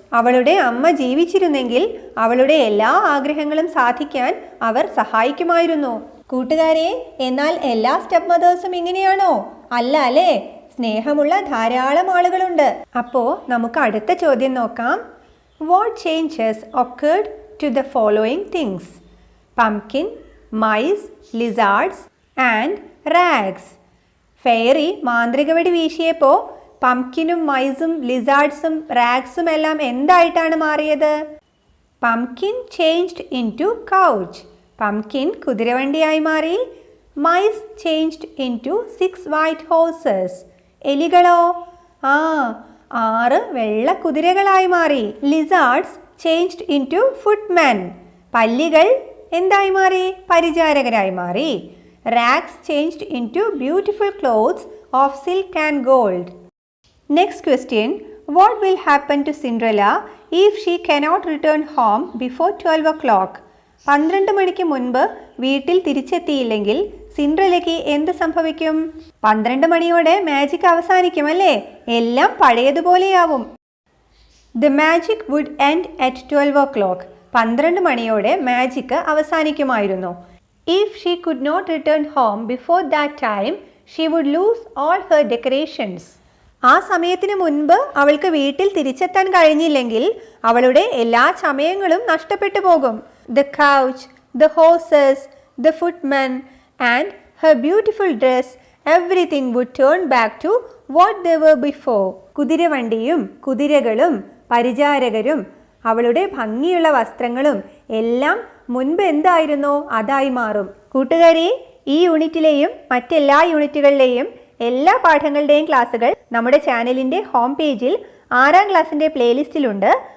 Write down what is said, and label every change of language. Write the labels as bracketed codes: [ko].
[ml] അവളുടെ അമ്മ ജീവിച്ചിരുന്നെങ്കിൽ അവളുടെ എല്ലാ ആഗ്രഹങ്ങളും സാധിക്കാൻ അവർ സഹായിക്കുമായിരുന്നു. കൂട്ടുകാരെ, എന്നാൽ എല്ലാ സ്റ്റെപ്പ് മദേഴ്സും ഇങ്ങനെയാണോ? അല്ല അല്ലേ? സ്നേഹമുള്ള ധാരാളം ആളുകളുണ്ട്. അപ്പോൾ നമുക്ക് അടുത്ത ചോദ്യം നോക്കാം. [en] What changes occurred to the following things? Pumpkin, mice, lizards and rags. [ml] Fairy മാന്ത്രിക വെടി വീശിയപ്പോൾ പംകിനും മൈസും ലിസാർഡ്സും റാഗ്സും എല്ലാം എന്തായിട്ടാണ് മാറിയത്? [en] Pumpkin changed into coach. [ml] Pumpkin കുതിരവണ്ടിയായി മാറി. [en] Mice changed into 6 white horses. [ml] എലികളോ? 6 വെള്ള കുതിരകളായി മാറി. [en] Lizards changed into footmen. [ml] പല്ലികൾ എന്തായി മാറി? പരിചാരകരായി മാറി. [en] Rags changed into beautiful clothes of silk and gold. Next question. What will happen to Cinderella if she cannot return home before 12 o'clock? [ml] 12 മണിക്ക് മുൻപ് വീട്ടിൽ തിരിച്ചെത്തിയില്ലെങ്കിൽ സിൻഡ്രല്ലയ്ക്ക് എന്ത് സംഭവിക്കും? 12 മണിയോടെ മാജിക് അവസാനിക്കും അല്ലേ? എല്ലാം പഴയതുപോലെയാവും. [en] The magic would end at 12 o'clock. [ml] 12 മണിയോടെ magic അവസാനിക്കുമായിരുന്നു. [en] If she could not return home before that time, she would lose all her decorations. [ml] ആ സമയത്തിന് മുൻപ് അവൾക്ക് വീട്ടിൽ തിരിച്ചെത്താൻ കഴിഞ്ഞില്ലെങ്കിൽ അവളുടെ എല്ലാ ചമയങ്ങളും നഷ്ടപ്പെട്ടു പോകും. [en] The couch, the horses, the footman and her beautiful dress, everything would turn back to what they were before. [ml] കുതിരവണ്ടിയും കുതിരകളും പരിചാരകരും അവളുടെ ഭംഗിയുള്ള വസ്ത്രങ്ങളും എല്ലാം മുൻപ് എന്തായിരുന്നോ അതായി മാറും. കൂട്ടുകാരെ, ഈ യൂണിറ്റിലെയും മറ്റെല്ലാ യൂണിറ്റുകളിലെയും എല്ലാ പാഠങ്ങളുടെയും ക്ലാസ്സുകൾ നമ്മുടെ ചാനലിൻ്റെ ഹോം പേജിൽ 6ാം ക്ലാസ്സിൻ്റെ പ്ലേലിസ്റ്റിലുണ്ട്.